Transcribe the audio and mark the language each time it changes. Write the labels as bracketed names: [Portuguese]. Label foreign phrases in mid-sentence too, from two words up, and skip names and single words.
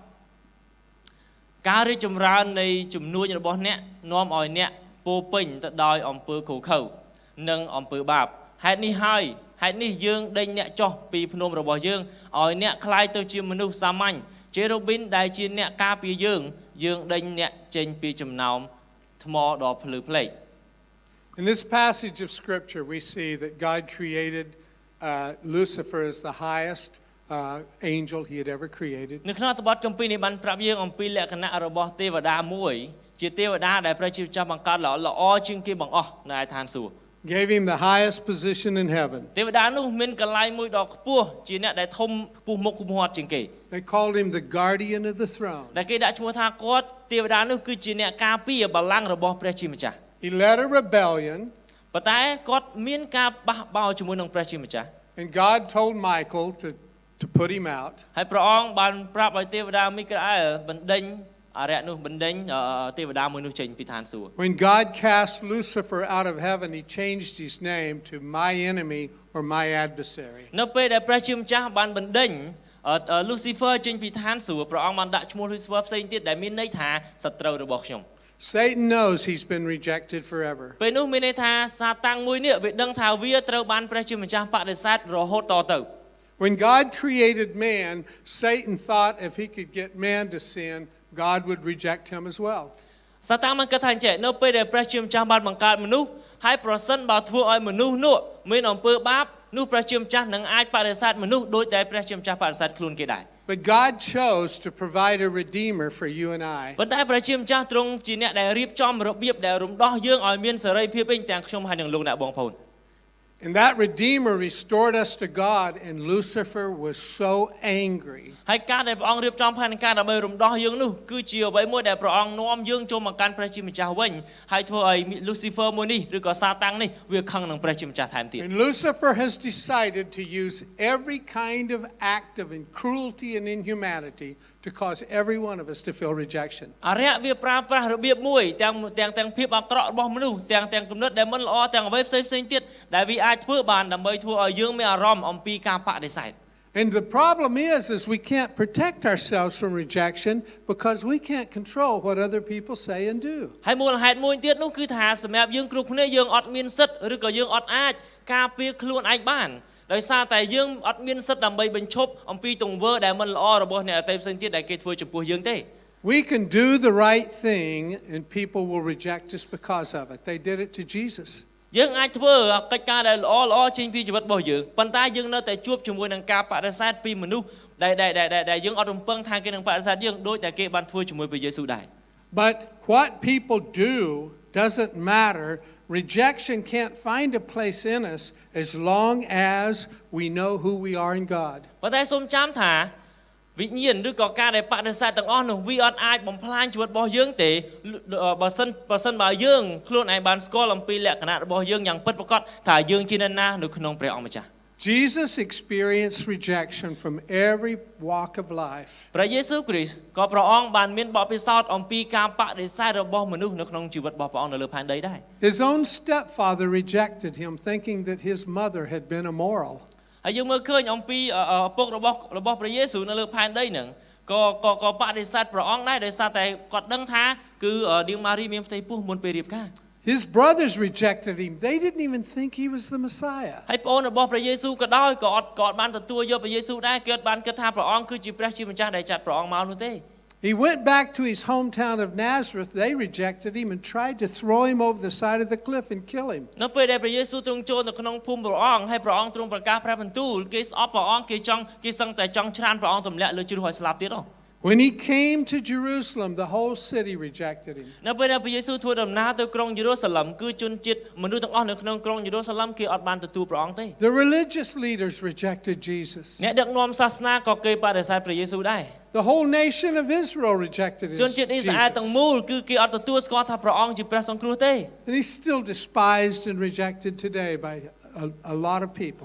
[Khmer] ការរីកចម្រើននៃជំនួញរបស់អ្នកនាំឲ្យអ្នកពោពេញទៅដោយអំពើខូខើនិងអំពើបាបហេតុនេះយើងដេញអ្នកចោះពីភ្នំរបស់យើងឲ្យអ្នកคล้ายទៅជាមនុស្សសាមញ្ញជារូប៊ីនដែលជាអ្នកការពារយើងដេញអ្នកចេញពីចំណោមថ្មដ៏ភ្លឺផ្លេក [English] In this passage of scripture we see that God created Lucifer as the highest angel he had ever created. [Khmer] នៅក្នុងអត្ថបទគម្ពីរនេះបានប្រាប់យើងអំពីលក្ខណៈរបស់ទេវតាមួយជាទេវតាដែលព្រះជាម្ចាស់បង្កើតល្អជាងគេបង្អស់នៅឯឋានសួគ៌ [English] Gave him the highest position in heaven. [Khmer] ទេវតានោះមានកន្លែងមួយដ៏ខ្ពស់ជាអ្នកដែលធំខ្ពស់មុខខ្ពស់មាត់ជាងគេ [English] They called him the guardian of the throne. [Khmer] ដែលគេដាក់ឈ្មោះថាគាត់ទេវតានោះគឺជាអ្នកការពារបល្ល័ង្ករបស់ព្រះជាម្ចាស់ [English] He led a rebellion. [Khmer] ប៉ុន្តែគាត់មានការបះបោរជាមួយនឹងព្រះជាម្ចាស់ [English] And God told Michael to put him out. [Khmer] ហើយព្រះអង្គបានប្រាប់ឲ្យទេវតាមីកាអែលបណ្ដេញអរិយនោះបណ្ដេញទេវតាមួយនោះចេញពីឋានសួគ៌ [English] When God cast Lucifer out of heaven, he changed his name to my enemy or my adversary. [Khmer] នៅពេលដែលព្រះជាម្ចាស់បានបណ្ដេញ Lucifer ចេញពីឋានសួគ៌ព្រះអង្គបានដាក់ឈ្មោះ Lucifer ផ្សេងទៀតដែលមានន័យថាសត្រូវរបស់ខ្ញុំ [English] Satan knows he's been rejected forever. [Khmer] ពេលនោះមានន័យថាសាតាំងមួយនេះវាដឹងថាវាត្រូវបានព្រះជាម្ចាស់បដិសេធរហូតតទៅ [English] When God created man, Satan thought if he could get man to sin, God would reject him as well. [Khmer] សាតាំងបានគិតថាអញ្ចឹងនៅពេលដែលព្រះជាម្ចាស់បានបង្កើតមនុស្សហើយប្រសិនបើធ្វើឲ្យមនុស្សនោះមានអំពើបាបនោះព្រះជាម្ចាស់នឹងអាចបដិសេធមនុស្សដោយតែព្រះជាម្ចាស់បដិសេធខ្លួនគេដែរ [English] But God chose to provide a redeemer for you and I. [Khmer] ប៉ុន្តែព្រះជាម្ចាស់ទ្រង់ជាអ្នកដែលរៀបចំរបៀបដែលរំដោះយើងឲ្យមានសេរីភាពវិញទាំងខ្ញុំហើយនិងលោកអ្នកបងប្អូន [English] And that Redeemer restored us to God, and Lucifer was so angry. [Khmer] ហើយការដែលព្រះអង្គរៀបចំផែនការដើម្បីរំដោះយើងនោះគឺជាអ្វីមួយដែលព្រះអង្គនាំយើងចូលមកកាន់ព្រះជាម្ចាស់វិញហើយធ្វើឲ្យ Lucifer មួយនេះឬក៏សាតាំងនេះវាខឹងនឹងព្រះជាម្ចាស់ថែមទៀត [English] And Lucifer has decided to use every kind of act of cruelty and inhumanity to cause every one of us to feel rejection. [Khmer] អរិយវាប្រើប្រាស់របៀបមួយទាំងភាពអាក្រក់របស់មនុស្សទាំងគំនិតដែលមិនល្អទាំងអ្វីផ្សេងទៀតដែលវាអាចធ្វើបានដើម្បីធ្វើឲ្យយើងមានអារម្មណ៍អំពីការបដិសេធ [English] And the problem is we can't protect ourselves from rejection because we can't control what other people say and do. [Khmer] ហើយមូលហេតុមួយទៀតនោះគឺថាសម្រាប់យើងគ្រប់គ្នាយើងអត់មានសិទ្ធិឬក៏យើងអត់អាចការពារខ្លួនឯងបានដោយសារតែយើងអត់មានសិទ្ធិដើម្បីបញ្ឈប់អំពីទង្វើដែលមិនល្អរបស់អ្នកដទៃផ្សេងទៀតដែលគេធ្វើចំពោះយើងទេ [English] We can do the right thing and people will reject us because of it. They did it to Jesus. [Khmer] យើងអាចធ្វើកិច្ចការដែលល្អចេញពីជីវិតរបស់យើងប៉ុន្តែយើងនៅតែជួបជាមួយនឹងការបដិសេធពីមនុស្សដែលយើងអត់រំពឹងថាគេនឹងបដិសេធយើងដូចតែគេបានធ្វើជាមួយព្រះយេស៊ូវដែរ [English] But what people do doesn't matter. Rejection can't find a place in us as long as we know who we are in God. [Khmer] ប៉ុន្តែសូមចាំថាវិញ្ញាណឬក៏ការដែលបដិសេធទាំងអស់នោះវាអត់អាចបំផ្លាញជីវិតរបស់យើងទេបើសិនបើយើងខ្លួនឯងបានស្គាល់អំពីលក្ខណៈរបស់យើងយ៉ាងពិតប្រាកដថាយើងជាអ្នកណានៅក្នុងព្រះអង្គម្ចាស់ [English] Jesus experienced rejection from every walk of life. [Khmer] ព្រះយេស៊ូវគ្រីស្ទក៏ព្រះអង្គបានមានបទពិសោធន៍អំពីការបដិសេធរបស់មនុស្សនៅក្នុងជីវិតរបស់ព្រះអង្គនៅលើផែនដីដែរ [English] His own stepfather rejected him, thinking that his mother had been immoral. [Khmer] ហើយយើងមើលឃើញអំពីឪពុករបស់ព្រះយេស៊ូវនៅលើផែនដីហ្នឹងក៏បដិសេធព្រះអង្គដែរដោយសារតែគាត់ដឹងថាគឺនាងម៉ារីមានផ្ទៃពោះមុនពេលរៀបការ [English] His brothers rejected him. They didn't even think he was the Messiah. [Khmer] ហើយប្អូនរបស់ព្រះយេស៊ូវក៏ដោយក៏អត់បានទទួលយកព្រះយេស៊ូវដែរគាត់បានគិតថាព្រះអង្គគឺជាព្រះជាម្ចាស់ដែលចាត់ព្រះអង្គមកនោះទេ [English] He went back to his hometown of Nazareth. They rejected him and tried to throw him over the side of the cliff and kill him. [Khmer] នៅពេលដែលព្រះយេស៊ូវទ្រង់ចូលនៅក្នុងភូមិព្រះអង្គហើយព្រះអង្គទ្រង់ប្រកាសព្រះបន្ទូលគេស្អប់ព្រះអង្គគេសឹងតែចង់ច្រានព្រះអង្គទម្លាក់លើជ្រោះឲ្យស្លាប់ទៀត [English] When he came to Jerusalem, the whole city rejected him. [Khmer] នៅពេលដែលព្រះយេស៊ូវធ្វើដំណើរទៅក្រុងយេរូសាឡឹមគឺជនជាតិមនុស្សទាំងអស់នៅក្នុងក្រុងយេរូសាឡឹមគេអត់បានទទួលព្រះអង្គទេ [English] The religious leaders rejected Jesus. [Khmer] អ្នកដឹកនាំសាសនាក៏គេបដិសេធព្រះយេស៊ូវដែរ [English] The whole nation of Israel rejected [Khmer] ជនជាតិអ៊ីស្រាអែលទាំង Jesus. មូលគឺគេអត់ទទួលស្គាល់ថាព្រះអង្គជាព្រះសង្គ្រោះទេ [English] And he's still despised and rejected today by a lot of people.